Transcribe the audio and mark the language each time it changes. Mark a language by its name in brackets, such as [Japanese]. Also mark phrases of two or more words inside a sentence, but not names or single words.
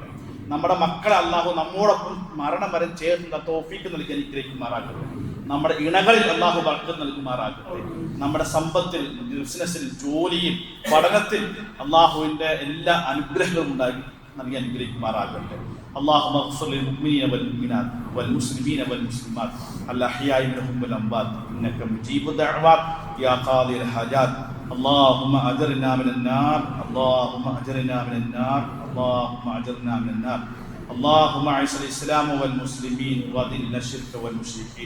[Malayalam] നമ്മുടെ മക്കളെ അള്ളാഹു നമ്മോടൊപ്പം മരണം വരെ ചേർന്ന തൗഫീഖ് നൽകി അനുഗ്രഹിക്കുമാറാകട്ടെ. നമ്മുടെ ഇണകളിൽ അള്ളാഹു ബർക്കത്ത് നൽകുമാറാകട്ടെ. നമ്മുടെ സമ്പത്തിൽ, ബിസിനസ്സിൽ, ജോലിയിൽ, പഠനത്തിൽ അള്ളാഹുവിൻ്റെ എല്ലാ അനുഗ്രഹങ്ങളും ഉണ്ടാക്കി നൽകി അനുഗ്രഹിക്കുമാറാകട്ടെ. [Arabic] اللهم اغفر للمؤمنين والمؤمنات والمسلمين والمسلمات الأحياء منهم والأموات إنك مجيب الدعوات يا قاضي الحاجات. اللهم أجرنا من النار، اللهم أجرنا من النار، اللهم أجرنا من النار. اللهم أعز الإسلام والمسلمين وأذل الشرك والمشركين.